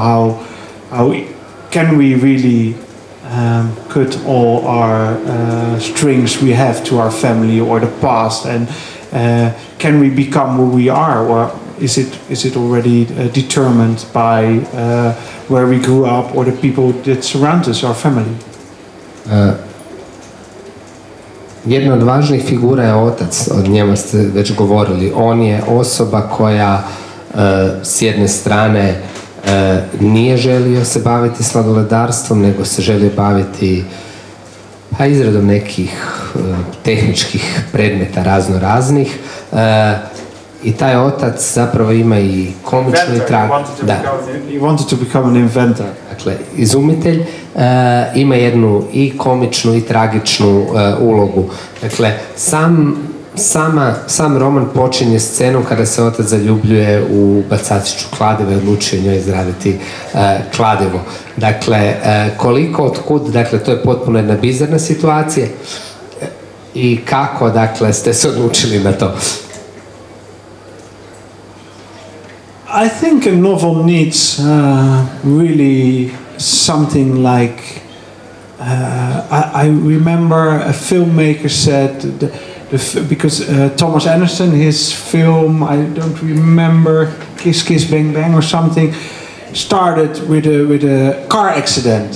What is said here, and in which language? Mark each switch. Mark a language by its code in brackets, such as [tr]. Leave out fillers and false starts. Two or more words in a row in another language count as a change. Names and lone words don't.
[en] How can we really cut all our strings we have to our family or the past, and can we become who we are, or is it already determined by where we grew up or the people that surround us, our family? [hr] Jedna od važnih figura je otac, o njemu ste već govorili. On je osoba koja s jedne strane nije želio se baviti sladoledarstvom, nego se želio baviti izradom nekih tehničkih predmeta razno raznih. I taj otac zapravo ima i komičnu i [en] He wanted to become an inventor. [hr] Dakle, izumitelj ima jednu i komičnu i tragičnu ulogu. Dakle, sam roman počinje scenom kada se otac zaljubljuje u bacačiću kladiva i odlučuje njoj izraditi kladivo. Dakle, koliko, otkud, dakle, to je potpuno jedna bizarna situacija. I kako, dakle, ste se odlučili na to? [en] I think a novel needs really something like I remember a filmmaker said because Thomas Ernest, his film, I don't remember, Kiss Kiss Bang Bang or something, started with a car accident.